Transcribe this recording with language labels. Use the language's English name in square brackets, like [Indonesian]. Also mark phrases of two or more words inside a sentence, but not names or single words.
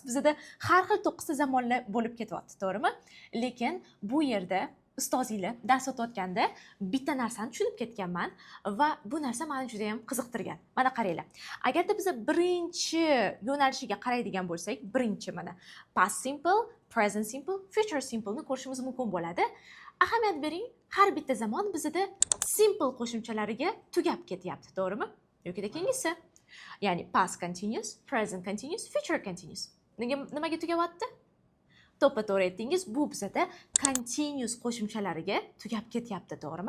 [Uzbek] Bizda har xil 9 ta zamonlar bo'lib ketyapti, to'g'rimi? Lekin bu yerda ustozinglar dars o'tayotganda bitta narsani tushunib ketganman va bu narsa meni juda ham qiziqtirgan. Mana qaranglar. Agarda biz birinchi yo'nalishiga qaraydigan bo'lsak, birinchi mana [English] past simple, present simple, future simple [Uzbek] ni ko'rishimiz mumkin bo'ladi. Ahamiyat bering, har bitta zamon bizda simple qo'shimchalariga tugab ketyapti, to'g'rimi? Yoki keyingisi. [English] Ya'ni past continuous, present continuous, future continuous. [Uzbek] Nimaga tugabyapti? To'ppa-to'g'ri aytdingiz, bu bizda continuous qo'shimchalariga tugab ketyapti, to'g'rimi?